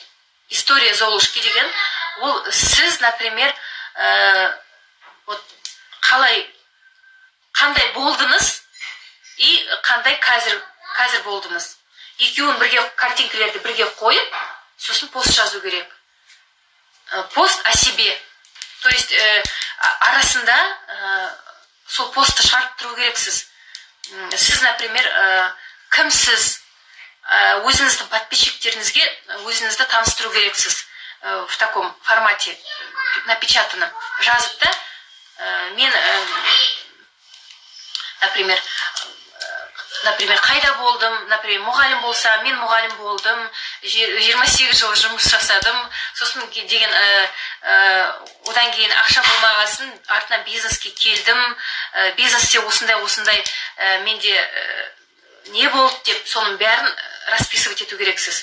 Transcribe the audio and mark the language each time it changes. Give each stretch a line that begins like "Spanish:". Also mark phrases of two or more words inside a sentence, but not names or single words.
Kazakh: История Золушки деген, ол сіз, например, қандай болдыңыз и қандай қазір болдыңыз. Екеуін бірге, картинкалерді бірге қойып, сосын пост жазу керек.
Russian: Пост о себе. То есть
Kazakh: арасында сол постты шығарып тұру керексіз. Сіз, например, кімсіз, өзіңіздің подписчиктеріңізге өзіңізді таныстыру керексіз
Russian: в таком формате напечатанном
Kazakh: жазып та мен например қайда болдым, например мұғалім болса мен мұғалім болдым, 28 жыл жұмыс жасадым, сосын деген одан кейін ақша болмағасын артынан бизнеске келдім, бизнесте осындай менде не болды деп соның бәрін расписывать ету керексіз.